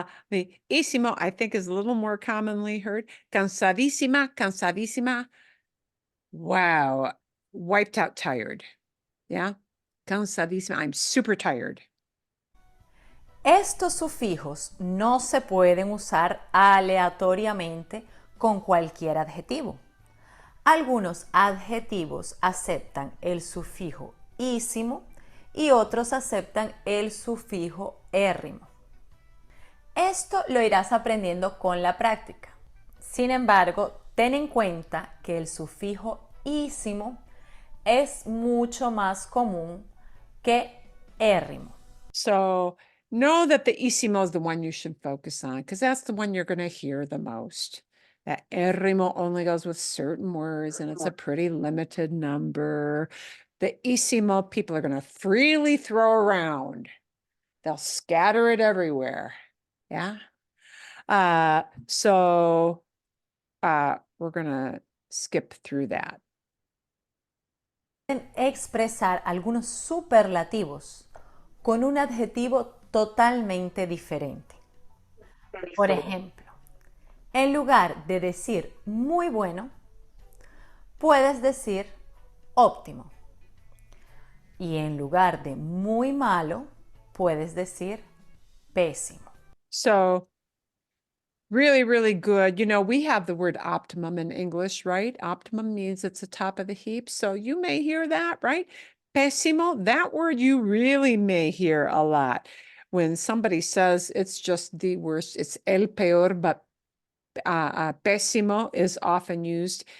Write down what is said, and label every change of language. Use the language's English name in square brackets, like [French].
[English] The ísimo, I think, is a little more commonly heard. [Spanish] Cansadísima, cansadísima. [English] Wow. Wiped out tired. Yeah. Cansadísima. I'm super tired. [Spanish] Estos sufijos no se pueden usar aleatoriamente con cualquier adjetivo. Algunos adjetivos aceptan el sufijo ísimo y otros aceptan el sufijo érrimo. Esto lo irás aprendiendo con la práctica. Sin embargo, ten en cuenta que el sufijo ísimo es mucho más común que érrimo. [English] So know that the ísimo is the one you should focus on, because that's the one you're going to hear the most. That érrimo only goes with certain words, and it's a pretty limited number. The ísimo people are going to freely throw around. They'll scatter it everywhere. Yeah. So we're going to skip through that. [Spanish] Pueden expresar algunos superlativos con un adjetivo totalmente diferente. Por ejemplo, en lugar de decir muy bueno, puedes decir óptimo. Y en lugar de muy malo, puedes decir pésimo. [English] So Really, really good. You know, we have the word optimum in English, right? Optimum means it's the top of the heap. So you may hear that, right? Pésimo, that word you really may hear a lot. When somebody says it's just the worst, it's el peor, but pésimo is often used.